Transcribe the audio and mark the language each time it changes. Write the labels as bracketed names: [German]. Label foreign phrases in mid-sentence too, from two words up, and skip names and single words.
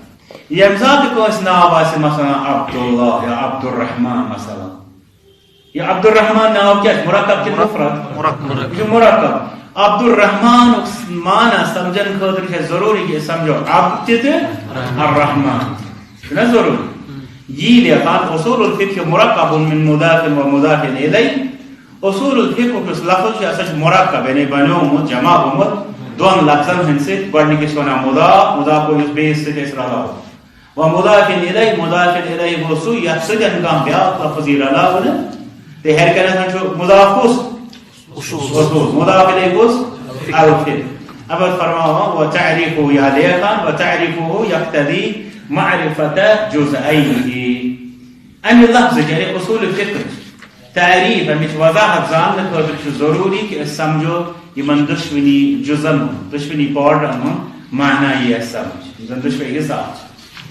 [Kashmiri] ییٚمہِ ساتہٕ کٲنٛسہِ ناو آسہِ مثلاً عبداللہ یا عبدالرحمان مثلاً یہِ عبدالرحمان ناو کیٛاہ چھُ مرکب کِنہٕ مفرد؟ یہِ چھُ مرکب. عبدالرحمانُک معنی سمجھن خٲطرٕ چھُ اَسہِ ضروٗری کہِ أسۍ سمجھو عبد تہِ تہٕ الرحمان چھُنہ ضروٗری. یی لیکھان [Arabic] اصول الفقہ مرکب من مضاف و مضاف الیہ. [Kashmiri] اصول الفقہ یُس لفظ چھُ یہِ ہسا چھُ مرکب یعنی بنیومُت جمع گوٚمُت دۄن لفظن ہٕنٛدۍ سۭتۍ گۄڈٕنِکِس وَنان مضاف مضاف گوٚو یُس بیٚیِس سۭتۍ أسۍ رلاوو و مضاف الیہ مضاف الیہ گوٚو سُہ یتھ سۭتۍ کانٛہہ بیٛاکھ لفظ یی رلاونہٕ تہٕ ہیٚرِ کَنٮ۪تھ چھُ مضاف کُس اصول مضاف الیہ کُس الفقہ. اب فرماوان [Arabic] و تعریفہ [Kashmiri] یا لیکھان [Arabic] و تعریفہ یقتضی معرفة جزئیہ. [Kashmiri] امہِ لفظٕچ یعنی اصول فقہٕچ تعریٖف امِچ وضاحت زاننہٕ خٲطرٕ چھُ ضروٗری کہِ أسۍ سمجھو یِمن دۄشوٕنی جُزن ہُنٛد دۄشوٕنی پارٹن ہُنٛد معنی یی اَسہِ سمجھ یِم زن دۄشوے حِصہٕ چھِ.